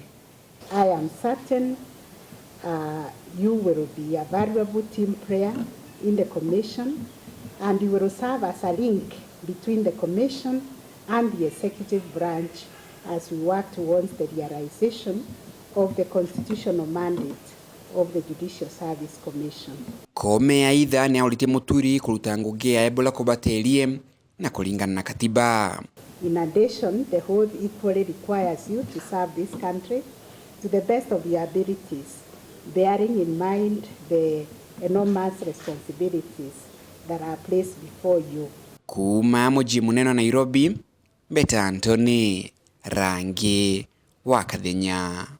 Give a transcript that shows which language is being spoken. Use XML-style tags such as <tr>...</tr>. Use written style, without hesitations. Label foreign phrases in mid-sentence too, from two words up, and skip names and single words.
<en>I am certain you will be a valuable team player in the commission and you will serve as a link between the commission and the executive branch as we work towards the realization of the constitutional mandate of the Judicial Service Commission.</en> <mer>Koome aidha ni aulite Muturi kuruta ngugi ya ebola kubaterie na kulingana na katiba.</mer> <en>In addition, the oath equally requires you to serve this country to the best of your abilities, bearing in mind the enormous responsibilities that are placed before you.</en> <mer>Kuma mji munene Nairobi, Beta Anthony, Rangi wa Kathenya.</mer>